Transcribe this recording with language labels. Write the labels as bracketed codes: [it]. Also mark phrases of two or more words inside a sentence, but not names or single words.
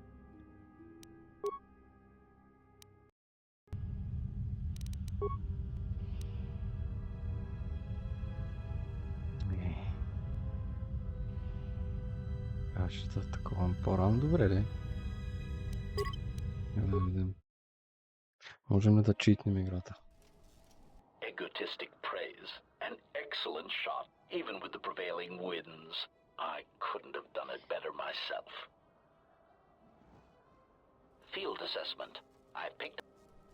[bg] Ще такова по-рано, добре ли? Да видим. Можем ли да читнем играта? [en] Egotistic praise. An excellent shot, even with the prevailing winds. I couldn't have done it better myself. Field assessment. I picked